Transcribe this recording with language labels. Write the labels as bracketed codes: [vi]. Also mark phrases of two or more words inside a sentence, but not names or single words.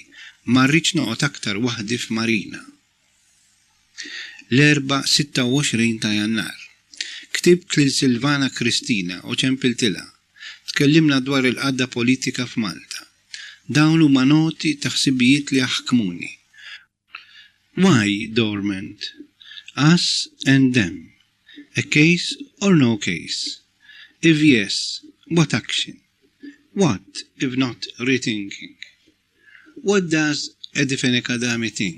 [mt] Ma rridx noqgħod aktar waħdi f'Marina. L-erba' 26 ta' Jannar. Ktibt lil Silvana Kristina u ċempiltilha. Tkellimna dwar il-qadda politika f'Malta. Dawn huma noti ta' ħsibijiet li jaħkmuni. [en] Why dormant? Us and them. A case or no case? If yes, what action? What if not rethinking? What does Edifin Academy think?